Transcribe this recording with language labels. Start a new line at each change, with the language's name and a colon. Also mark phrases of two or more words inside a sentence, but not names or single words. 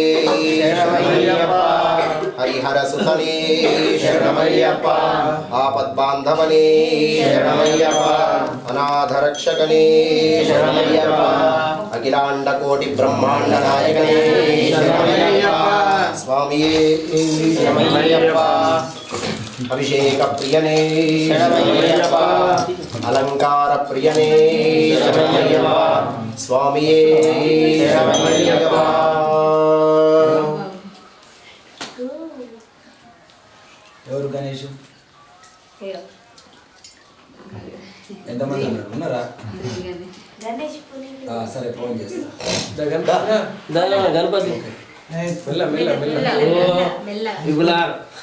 Malayalam: ഹരിഹരസുതനേ ശരണമയ്യപ്പ ആപദ്ബാന്ധവനേ ശരണമയ്യപ്പ അനാഥരക്ഷകനേ ശരണമയ്യപ്പ അഖിലാണ്ഡകോടിബ്രഹ്മാണ്ഡനായകനേ ശരണമയ്യപ്പ സ്വാമിയേ ശരണമയ്യപ്പ അഭിഷേക പ്രിയനേ ശരണമയ്യപ്പ അലങ്കാര പ്രിയനേ ശരണമയ്യപ്പ സ്വാമിയേ ശരണമയ്യപ്പ
Telugu: ఎవరు గణేష్ ఎంతమంది ఉన్నారా సరే ఫోన్ చేస్తా గణపతి మెల్ల మెల్ల మెల్ల ఇగులార్